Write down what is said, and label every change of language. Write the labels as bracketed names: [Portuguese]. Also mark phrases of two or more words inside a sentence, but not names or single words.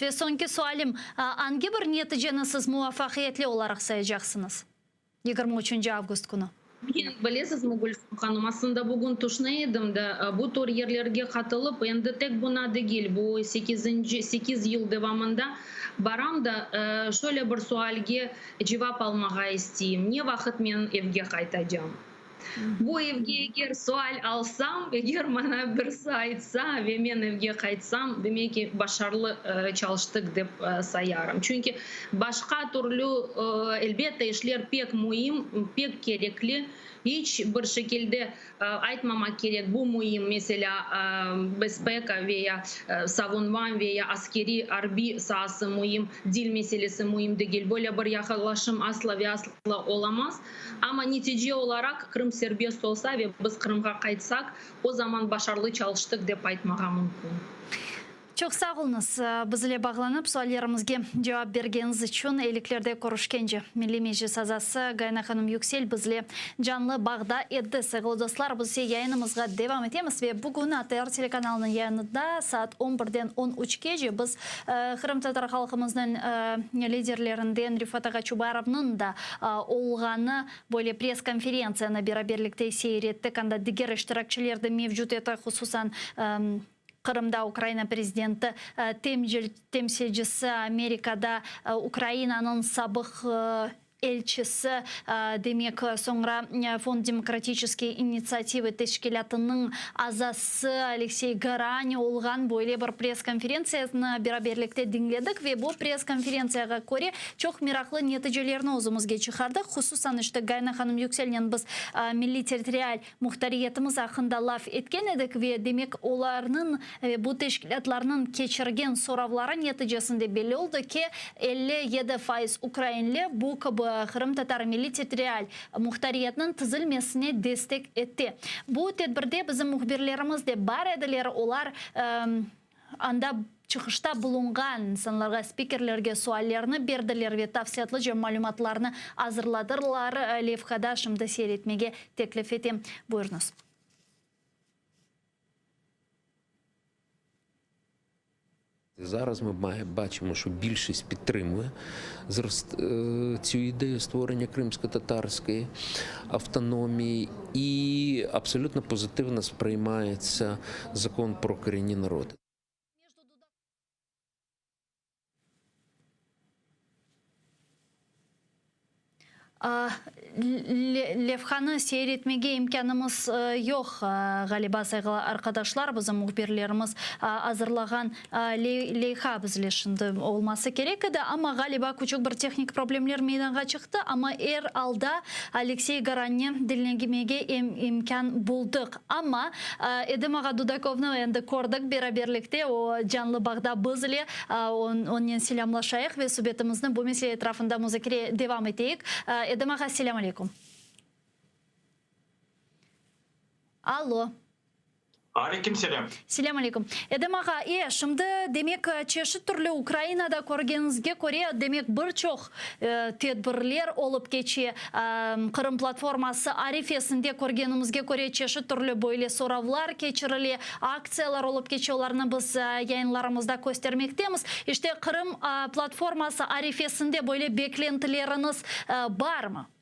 [Crimean Tatar] Ve sonki sualim, hangi bir neticeni siz muvaffakiyetli olarak sayacaksınız? 23 Avgust günü. Bilesiz mi Gülsüm Hanım, aslında bugün düşünüyordum da bu tür yerlerge katılıp endi tek buna değil, bu 8 yıl devamında baram da şöyle bir sualge cevap almağa isteyeyim. Ne vakit men evge qaytacağım? Bu evge eğer sual alsam, eğer bana birisi aytsa ve men evge qaytsam, demek ki başarılı çalıştık deb sayarım. Çünkü başka türlü elbette işler pek mühim, pek gerekli. Hiç bir şekilde aytmamak gerek. Bu mühim mesela bezpeka veya savunma veya askeri harbi sahası mühim, dil meselesi mühim değil. Böyle bir yaklaşım asla ve asla olamaz. Ama netice olarak Kırım Kırım serbest bolsa, biz Kırımğa qaytsaq, о zaman başarılı çalıştık dep aytmağa mümkün. Çok sağ olunuz. Bizle bağlanıp suallarımızga cevap bergeniz için eyliklerde görüşkence. Milli Meclis azası Gayna Hanım Yüksel bizle canlı bağda eddi. Sevgili dostlar, biz yayınımızga devam etemiz ve bugün ATR telekanalının yayınında saat 11'den 13'ge biz Kırım Tatar halkımızın liderlerinden Rifat Agaçubarov'nun da olğanı böyle pres konferansiyana beraberlikte seyrettik. Anda diğer iştirakçılarda mevcut eti hususan Kırım'da Ukrayna prezidenti temsilcisi, Amerika'da Ukrayna'nın sabık elçisi, demek sonra Fond Demokratические инициативы teşkilatının azası Alexey Garani olğan böyle bir pres konferansiyasını beraberlikte dinledik ve bu pres konferansiyaya göre çok meraklı neticelerini özümüzge çıkardık. Hususan işte Gayna Hanım Yüksel'den biz milli territorial muhtariyetimiz hakkında laf etken edik ve demek onların bu teşkilatlarının geçirgen soravları neticesinde belli oldu ki 57% Ukraynalı bu Kırım Tatar Milli Territorial Muhtariyetinin tüzülmesine destek etti. Bu tedbirde bizim muhbirlerimiz de bar ediler. Olar anda çıkışta bulungan insanlarga, spikerlerge suallarını berdiler ve tavsiyatlıca malumatlarını hazırladılar. Levhada şimdi seyretmege teklif ettim. Buyurunuz. [Ukrainian] Зараз ми бачимо, що більшість підтримує цю ідею створення кримсько-татарської автономії і абсолютно позитивно сприймається закон про корінні народи. [Crimean Tatar] Levhanı seyretmege imkanımız yok galiba sevgili arkadaşlar. Bizim muhbirlerimiz hazırlagan levha bizle şimdi olması gerekti ama galiba küçük bir teknik problemler meydana çıktı ama alda Alexey Garan'ı dinlemege imkan bulduk ama Edim Ağa Dudakov'nu endi gördük beraberlikte o canlı bağda bizle onun selamlaşayıq ve sohbetimizin bu mesele etrafında müzakere devam edeyik. Edim Ağa, selamun aleyküm. Alo. Aleykümselam. Selamun aleyküm. Edim Ağa, şimdi demek çeşit türlü Ukrayna'da görgenizge göre demek birçok tedbirler olup geçi Kırım platforması arifesinde görgenimizge göre çeşit türlü böyle soravlar geçirili, aksiyalar olup geçiyorlarını biz yayınlarımızda göstermektemiz. İşte Kırım platforması arifesinde böyle beklentileriniz var mı?